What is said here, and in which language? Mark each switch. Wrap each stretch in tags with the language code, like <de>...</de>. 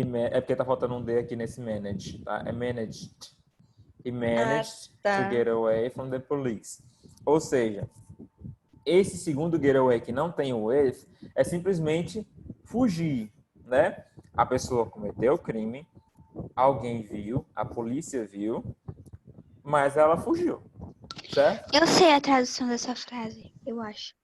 <pt>É porque tá faltando um D aqui nesse manage, tá? É managed.</pt> <en>He managed to get away from the police.</en> <pt>Ou seja, esse segundo getaway que não tem o with é simplesmente fugir, né? A pessoa cometeu o crime, alguém viu, a polícia viu, mas ela fugiu, certo? Eu sei a tradução dessa frase, eu acho.</pt>